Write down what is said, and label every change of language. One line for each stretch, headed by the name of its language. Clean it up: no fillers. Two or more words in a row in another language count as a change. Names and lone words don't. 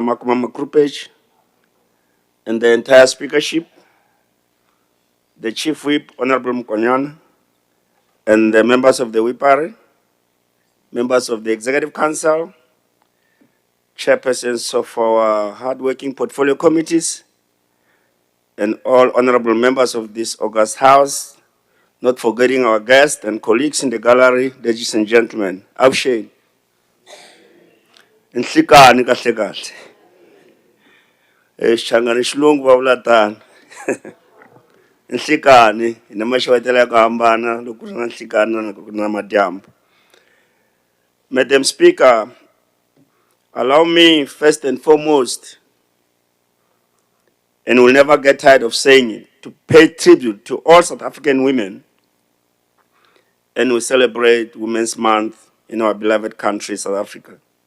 English: Makoma Makrupej and the entire speakership, the Chief Whip, Honorable Mkonyan, and the members of the WIPARE, members of the Executive Council, chairpersons of our hardworking portfolio committees, and all honorable members of this august House, not forgetting our guests and colleagues in the gallery, ladies and gentlemen.
Tsonga: Awusheni. Nhlikani kahle kahle. Xichangani xilungu va vula tani. Nhlikani, hi na maxavetelo ya ku hambana loko ku ri na nhlikani na loko ku ri na madyambu.
English: Madam Speaker, allow me first and foremost, and we'll never get tired of saying it, to pay tribute to all South African women, and we celebrate Women's Month in our beloved country, South Africa.